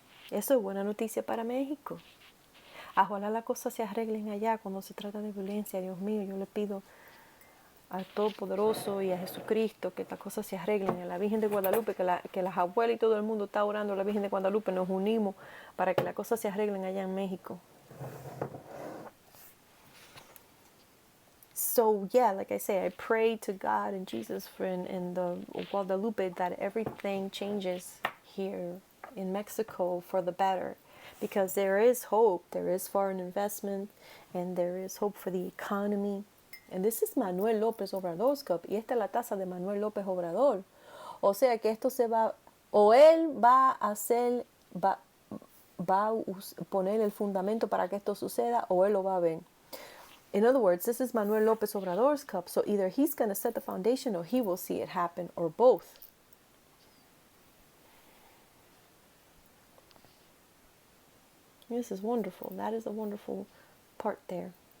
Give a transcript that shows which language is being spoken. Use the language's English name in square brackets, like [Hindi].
[Spanish] Eso es buena noticia para México. Ojalá las cosas se arreglen allá cuando se trata de violencia. Dios mío, yo le pido al Todopoderoso y a Jesucristo que estas cosas se arreglen. A la Virgen de Guadalupe, que las abuelas y todo el mundo está orando a la Virgen de Guadalupe. Nos unimos para que las cosas se arreglen allá en México. [English] So yeah, like I say, I pray to God and Jesus for in the Guadalupe that everything changes here in Mexico for the better, because there is hope, there is foreign investment, and there is hope for the economy. And this is Manuel Lopez Obrador's cup, [Spanish] y esta es la taza de Manuel López Obrador. O sea que esto se va, o él va a hacer, va a poner el fundamento para que esto suceda, o él lo va a ver. [English] In other words, this is Manuel Lopez Obrador's cup, so either he's going to set the foundation or he will see it happen, or both. This is wonderful. That is a wonderful part there.